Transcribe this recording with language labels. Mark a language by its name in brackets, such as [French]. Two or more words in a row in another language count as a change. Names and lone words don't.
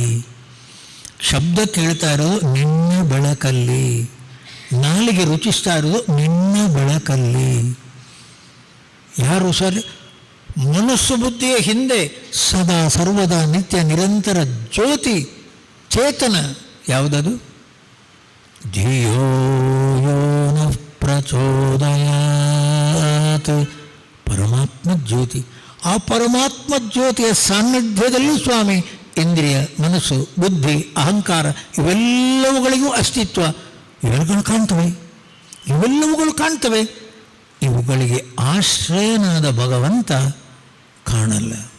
[Kannada] ಶಬ್ದ ಕೇಳ್ತಾ ಇರೋದು ನಿನ್ನ ಬೆಳಕಲ್ಲಿ. ನಾಲಿಗೆ ರುಚಿಸ್ತಾ ಇರೋದು ನಿನ್ನ ಬೆಳಕಲ್ಲಿ. ಯಾರು ಸರ್? ಮನಸ್ಸು ಬುದ್ಧಿಯ ಹಿಂದೆ ಸದಾ ಸರ್ವದಾ ನಿತ್ಯ ನಿರಂತರ ಜ್ಯೋತಿ ಚೇತನ ಯಾವುದದು? [Sanskrit] ಧಿಯೋ ಯೋ ನಃ ಪ್ರಚೋದಯಾತ್. [Kannada] ಪರಮಾತ್ಮ ಜ್ಯೋತಿ. ಆ ಪರಮಾತ್ಮ ಜ್ಯೋತಿಯ ಸಾನ್ನಿಧ್ಯದಲ್ಲಿ ಸ್ವಾಮಿ ಇಂದ್ರಿಯ, ಮನಸ್ಸು, ಬುದ್ಧಿ, ಅಹಂಕಾರ ಇವೆಲ್ಲವುಗಳಿಗೂ ಅಸ್ತಿತ್ವ. ಇವೆಲ್ಲಗಳು ಕಾಣ್ತವೆ. ಇವುಗಳಿಗೆ ಆಶ್ರಯನಾದ ಭಗವಂತ ಕಾಣಲ್ಲ.